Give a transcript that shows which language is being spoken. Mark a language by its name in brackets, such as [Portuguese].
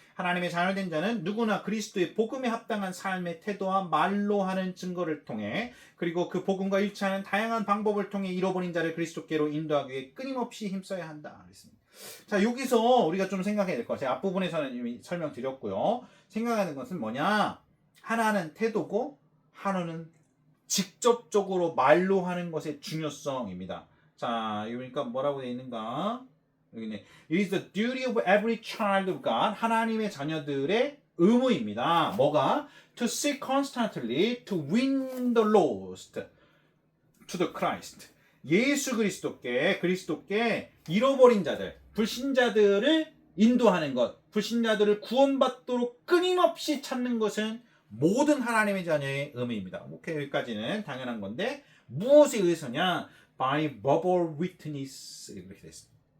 [Korean] 하나님의 자녀된 자는 누구나 그리스도의 복음에 합당한 삶의 태도와 말로 하는 증거를 통해 그리고 그 복음과 일치하는 다양한 방법을 통해 잃어버린 자를 그리스도께로 인도하기 위해 끊임없이 힘써야 한다. 그랬습니다. 자, 여기서 우리가 좀 생각해야 될 것 같아요. 앞부분에서는 이미 설명드렸고요. 생각하는 것은 뭐냐? 하나는 태도고 하나는 직접적으로 말로 하는 것의 중요성입니다. 자, 그러니까 뭐라고 되어 있는가? 여기네. [English] It is the duty of every child of God. [Korean] 하나님의 자녀들의 의무입니다. 뭐가? [English] To seek constantly to win the lost to the Christ. [Korean] 예수 그리스도께 잃어버린 자들, 불신자들을 인도하는 것, 불신자들을 구원받도록 끊임없이 찾는 것은 모든 하나님의 자녀의 의무입니다. 오케이, 여기까지는 당연한 건데 무엇에 의해서냐? [English] By verbal witness [Korean] 이렇게 됐습니다.